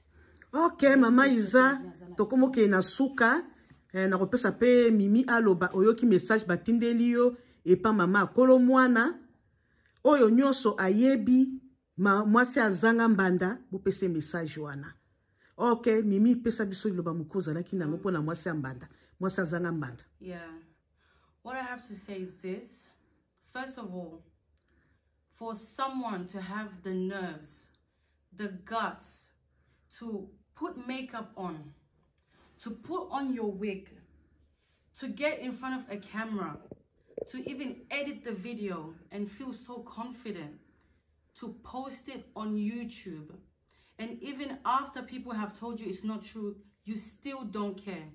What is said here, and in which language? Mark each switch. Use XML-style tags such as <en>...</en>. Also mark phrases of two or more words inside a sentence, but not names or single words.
<ln>Ok, mama Iza, tokomoke na suka, na kopesa pe Mimi aloba oyoki message batindeli yo epa mama akolo mwana. Oyo nyonso ayebi mwasi azanga mbanda bopese message wana. Ok, Mimi pesa biso liloba mukoza laki na ngopo na mwasi mbanda. Mwasi azanga mbanda.</ln> <en>Yeah. What I have to say is this. First of all, for someone to have the nerves, the guts to put makeup on, to put on your wig, to get in front of a camera, to even edit the video and feel so confident, to post it on YouTube, and even after people have told you it's not true, you still don't care.</en>